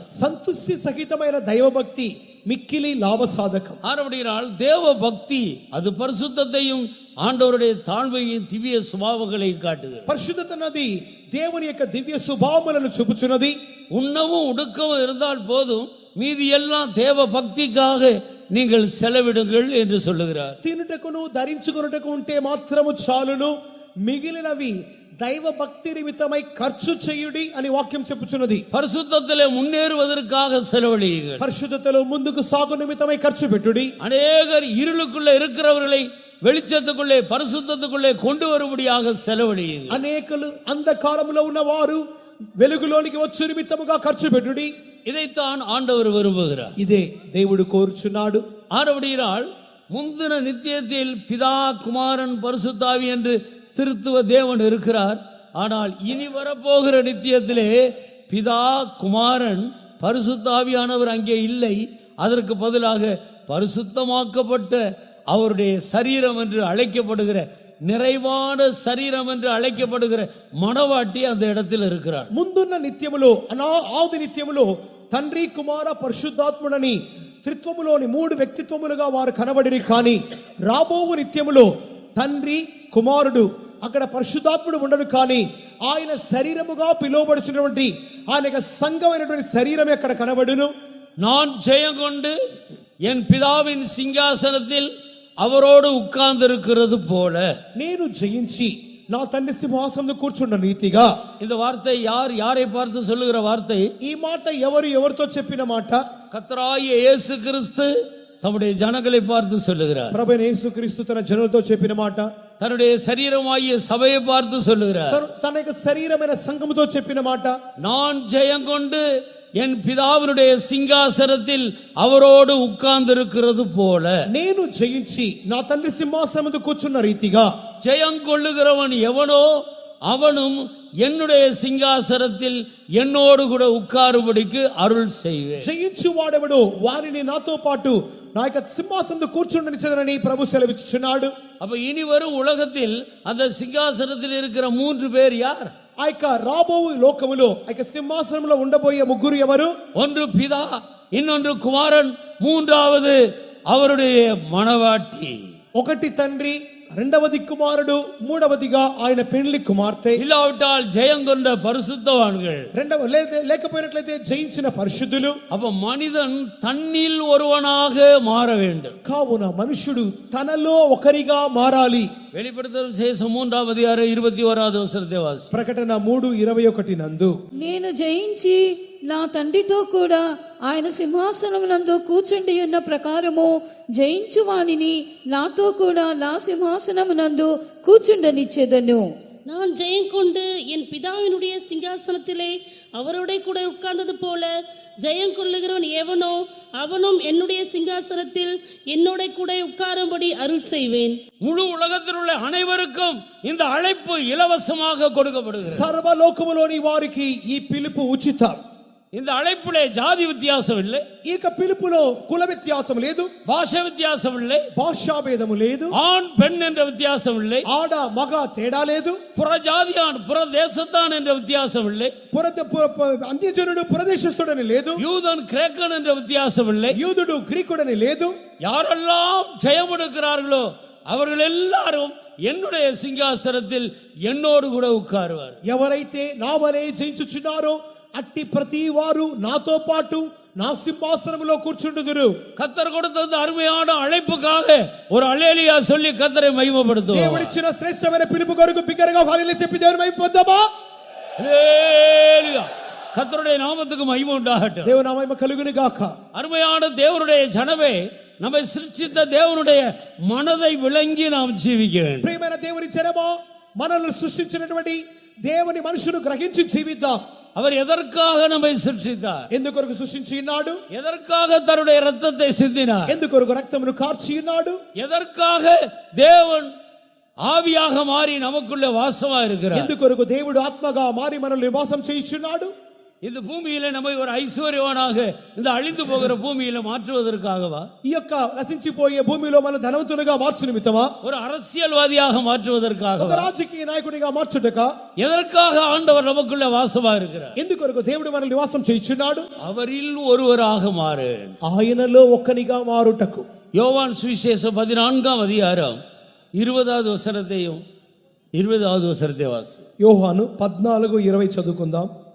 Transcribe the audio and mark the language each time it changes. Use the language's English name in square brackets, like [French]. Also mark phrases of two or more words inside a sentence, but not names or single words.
[Telugu] సంతుష్టి సహితమైన దైవభక్తి మిక్కిలి లాభసాధకం. [Tamil] ஆனபடியால் தேவ பக்தி அது பரிசுத்தத்தையும் ஆண்டவருடைய தாழ்மையும் திவ்ய சுபாவங்களை காட்டுகிறது. [Telugu] పరిశుద్ధత అన్నది దేవుని యొక్క దివ్య స్వభావములను చూపుచున్నది. [Tamil] உண்ணவும் உடுக்கவும் இருந்தால் போதும், மீதி எல்லாம் தேவ பக்திக்காக நீங்கள் செலவிடுங்கள் என்று சொல்லுகிறார். [Telugu] తినుటకును ధరించుకొనుటకు ఉంటే మాత్రము చాలును, మిగిలినవి దైవ భక్తి నిమిత్తమై ఖర్చు చేయుడి అని వాక్యం చెప్పుచున్నది. [Tamil] பரிசுத்தத்திலே முன்னேறுவதற்காக செலவழியுங்கள். [Telugu] పరిశుద్ధతలో ముందుకు సాగు నిమిత్తమై ఖర్చు పెట్టుడి. [Tamil] அநேகர் இருளுக்குள்ளே இருக்கிறவர்களை வெளிச்சத்துக்குள்ளே பரிசுத்தத்துக்குள்ளே கொண்டு வரும்படியாக செலவழியுங்கள். [Telugu] అనేకులు అంధకారములో ఉన్నవారు వెలుగులోనికి వచ్చు నిమిత్తముగా ఖర్చు పెట్టుడి. [Tamil] இதைத்தான் ஆண்டவர் விரும்புகிறார். [Telugu] ఇదే దేవుడు కోరుచున్నాడు. [Tamil] ஆனபடியால் முந்தின நித்தியத்தில் பிதா குமாரன் பரிசுத்தாவி என்று திருத்துவ தேவன் இருக்கிறார். ஆனால் இனி வரப்போகிற நித்தியத்திலே பிதா குமாரன் பரிசுத்தாவியானவர் அங்கே இல்லை. அதற்கு பதிலாக பரிசுத்தமாக்கப்பட்ட அவருடைய சரீரம் என்று அழைக்கப்படுகிற, நிறைவான சரீரம் என்று அழைக்கப்படுகிற மணவாட்டி அந்த இடத்தில் இருக்கிறார். [Telugu] ముందున్న నిత్యములో ఆది నిత్యములో తండ్రి కుమార పరిశుద్ధాత్ముడని త్రిత్వములోని 3 వ్యక్తిత్వములుగా వారు కనబడిరి. కానీ రాబోవు నిత్యములో తండ్రి కుమారుడు అక్కడ పరిశుద్ధాత్ముడు ఉండడు. కానీ ఆయన శరీరముగా పిలువబడుచున్నటువంటి ఆయన యొక్క సంఘమైనటువంటి శరీరమే అక్కడ కనబడును. [Tamil] நான் ஜெயம் கொண்டு என் பிதாவின் சிங்காசனத்தில் அவரோடு உட்கார்ந்து இருக்கிறது போல, [Telugu] నేను జయించి నా తండ్రి సింహాసనంలో కూర్చున్న రీతిగా. [Tamil] இந்த வார்த்தை யாரை பார்த்து சொல்லுகிற வார்த்தை? [Telugu] ఈ మాట ఎవరితో చెప్పిన మాట? [Tamil] கர்த்தராகிய இயேசு கிறிஸ்து தம்முடைய ஜனங்களை பார்த்து சொல்லுகிறார். [Telugu] ప్రభువైన యేసుక్రీస్తు తన జనులతో చెప్పిన మాట. [Tamil] தன்னுடைய சரீரமாகிய சபையை பார்த்து சொல்லுகிறார். [Telugu] తన యొక్క శరీరమైన సంఘముతో చెప్పిన మాట. [Tamil] நான் ஜெயம் கொண்டு என் பிதாவினுடைய சிங்காசனத்தில் அவரோடு உட்கார்ந்து இருக்கிறது போல, [Telugu] నేను జయించి నా తండ్రి సింహాసనములో కూర్చున్న రీతిగా. [Tamil] ஜெயம் கொள்ளுகிறவன் எவனோ அவனும் என்னுடைய சிங்காசனத்தில் என்னோடு கூட உட்காரும்படிக்கு அருள் செய்வேன். [Telugu] జయించు వాడెవడో వారిని నాతో పాటు నా యొక్క సింహాసనంలో కూర్చుండనిచ్చదనని ప్రభు సెలవిచ్చుచున్నాడు. [Tamil] அப்ப இனி வரும் உலகத்தில் அந்த சிங்காசனத்தில் இருக்கிற 3 பேர் யார்? [Telugu] ఆ యొక్క రాబోవు లోకములో ఆ యొక్క సింహాసనంలో ఉండబోయే ముగ్గురు ఎవరు? [Tamil] ஒன்று பிதா, இன்னொன்று குமாரன், மூன்றாவது அவருடைய மணவாட்டி. [Telugu] ఒకటి తండ్రి, రెండవది కుమారుడు, మూడవదిగా ఆయన పెండ్లి కుమార్తె. [Tamil] இல்லாவிட்டால் ஜெயம் கொண்ட பரிசுத்தவான்கள், [Telugu] లేకపోయినట్లయితే జయించిన పరిశుద్ధులు. [Tamil] அப்ப மனிதன் தன்னில் ஒருவனாக மாற வேண்டும். [Telugu] కావున మనుషుడు తనలో ఒకరిగా మారాలి. [Tamil] வெளிப்படுத்தல் விசேஷம் 3ஆம் அதிகாரம் 21வது வசனத்தை வாசி. [Telugu] ప్రకటన 3:21 నందు, నేను జయించి నా తండ్రితో కూడా ఆయన సింహాసనమునందు కూర్చుండి ఉన్న ప్రకారము జయించు వానిని నాతో కూడా నా సింహాసనమునందు కూర్చుండనిచ్చేదను. [Tamil] நான் ஜெயம் கொண்டு என் பிதாவினுடைய சிங்காசனத்திலே அவரோட கூட உட்கார்ந்தது போல ஜெயம் கொள்ளுகிறவன் எவனோ அவனும் என்னுடைய சிங்காசனத்தில் என்னோட கூட உட்காரும்படி அருள் செய்வேன். முழு உலகத்தில் உள்ள அனைவருக்கும் இந்த அழைப்பு இலவசமாக கொடுக்கப்படுகிறது. [Telugu] సర్వలోకములోని వారికి ఈ పిలుపు ఉచితం. [Tamil] இந்த அழைப்பிலே ஜாதி வித்தியாசம் இல்லை, [Telugu] ఈ యొక్క పిలుపులో కుల వ్యత్యాసం లేదు, [Tamil] பாஷை வித்தியாசம் இல்லை, [Telugu] భాషా భేదము లేదు, [Tamil] ஆண் பெண் என்ற வித்தியாசம் இல்லை, [Telugu] ఆడ మగ తేడా లేదు, [Tamil] புற ஜாதியான் புற தேசத்தான் என்ற வித்தியாசம் இல்லை, [Telugu] అన్యజనుడు ప్రదేశస్థుడని లేదు, [Tamil] யூதன் கிரேக்கன் என்ற வித்தியாசம் இல்லை, [Telugu] యూదుడు గ్రీకుడని లేదు. [Tamil] யாரெல்லாம் ஜெயம் எடுக்கிறார்களோ அவர்கள் எல்லாரும் என்னுடைய சிங்காசனத்தில் என்னோடு கூட உட்காருவார். [Telugu] ఎవరైతే నా వలె జయించుచున్నారో అట్టి ప్రతి వారు నాతో పాటు నా సింహాసనములో కూర్చుండుదురు. [Tamil] கர்த்தர் கொடுத்த இந்த அருமையான அழைப்புக்காக ஒரு அல்லேலூயா சொல்லி கர்த்தரை மகிமைப்படுத்துவோம். [Telugu] దేవుడిచ్చిన శ్రేష్టమైన పిలుపు కొరకు బిగ్గరగా హల్లెలూయా చెప్పి దేవుని మహిమపొందామా? [Tamil] அல்லேலூயா. கர்த்தருடைய நாமத்துக்கு மகிமை உண்டாகட்டும். [Telugu] దేవుని మహిమ కలుగును గాక. [Tamil] அருமையான தேவனுடைய ஜனமே, நம்மை சிருஷ்டித்த தேவனுடைய மனதை விளங்கி நாம் ஜீவிக்க வேண்டும். [Telugu] ప్రియమైన దేవుని జనమా, మనల్ని సృష్టించినటువంటి దేవుని మనసును గ్రహించి జీవిద్దాం. [Tamil] அவர் எதற்காக நம்மை சிருஷ்டித்தார்? [Telugu] ఎందుకొరకు సృష్టించి ఉన్నాడు? [Tamil] எதற்காக தன்னுடைய இரத்தத்தை சிந்தினார்? [Telugu] ఎందుకొరకు రక్తమును కార్చి ఉన్నాడు? [Tamil] எதற்காக தேவன் ஆவியாக மாறி நமக்குள்ள வாசமா இருக்கிறார்? [Telugu] ఎందుకొరకు దేవుడు ఆత్మగా మారి మనల్ని నివాసం చేయించున్నాడు? [Tamil] இந்த பூமியில நம்மை ஒரு ஐஸ்வர்யவானாக இந்த அழிந்து போகிற பூமியில மாற்றுவதற்காகவா? [Telugu] ఈ యొక్క నశించిపోయే భూమిలో మన ధనవంతులుగా మార్చు నిమిత్తమా? [Tamil] ஒரு அரசியல்வாதியாக மாற்றுவதற்காகவா? [Telugu] ఒక రాజకీయ నాయకుడిగా మార్చుటక? [Tamil] எதற்காக ஆண்டவர் நமக்குள்ள வாசமா இருக்கிறார்? [Telugu] ఎందుకొరకు దేవుడు మనల్ని నివాసం చేయించున్నాడు? [Tamil] அவரில் ஒருவராக மாறு. [Telugu] ఆయనలో ఒక్కనిగా మారుటకు. [Tamil] யோவான் சுவிசேஷம் 14ஆம் அதிகாரம் 20வது வசனத்தையும் 20வது வசனத்தை வாசி. [Telugu] యోహాను 14:20 చదువుకుందాం.